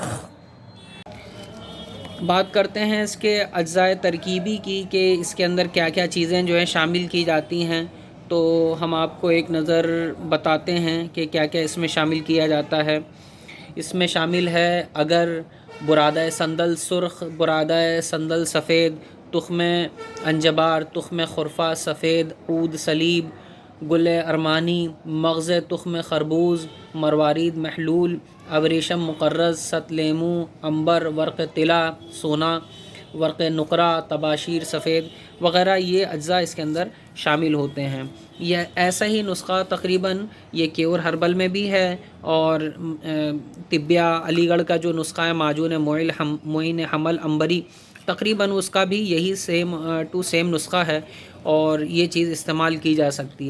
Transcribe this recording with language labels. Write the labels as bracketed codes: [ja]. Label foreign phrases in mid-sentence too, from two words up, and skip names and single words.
[ur] بات کرتے ہیں اس کے اجزاء ترکیبی کی، کہ اس کے اندر کیا کیا چیزیں جو ہیں شامل کی جاتی ہیں، تو ہم آپ کو ایک نظر بتاتے ہیں کہ کیا کیا اس میں شامل کیا جاتا ہے۔ اس میں شامل ہے اگر، برادہ سندل سرخ، برادہ سندل سفید، تخم انجبار، تخم خرفہ سفید، عود سلیب، گل ارمانی، مغز تخم خربوز، مروارید محلول، ابریشم مقرض، ست لیمو، عنبر، ورق طلا، سونا، ورق نقرہ، طباشیر سفید وغیرہ، یہ اجزاء اس کے اندر شامل ہوتے ہیں۔ یہ ایسا ہی نسخہ تقریباً یہ کیور ہربل میں بھی ہے، اور طبیہ علی گڑھ کا جو نسخہ ہے معجون معین حمل عنبری، تقریباً اس کا بھی یہی [en] same to same [ur] نسخہ ہے، اور یہ چیز استعمال کی جا سکتی ہے۔